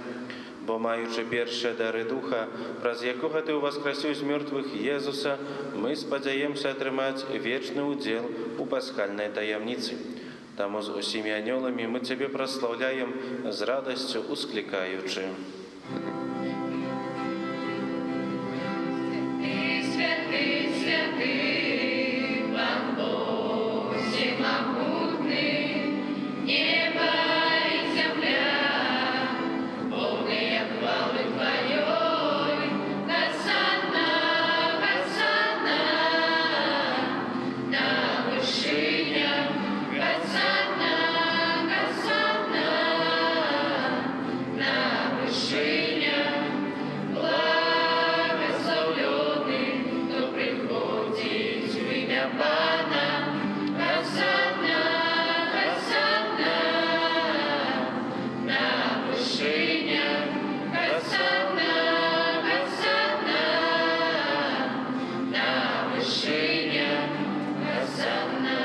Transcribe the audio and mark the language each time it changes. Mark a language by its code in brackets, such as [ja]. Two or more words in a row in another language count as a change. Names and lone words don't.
[be] Бо маючы першыя дары Духа, праз якога Ты ўваскрасіў з мёртвых Езуса, мы спадзяемся атрымаць вечны ўдзел у пасхальнай таямніцы. Таму з усімі анёламі мы Цябе праслаўляем з радасцю усклікаючы. [ru] Святый, святый, Пан Бог всемогутный, небо и земля, полные хвалы Твоей. Хосанна, Хосанна, на вышинях. Хосанна, Хосанна, на вышинях. Благословленный, кто приходит в имя Пана. Хосанна, Хосанна, на вышинях. Хосанна, Хосанна, на вышинях. Хосанна.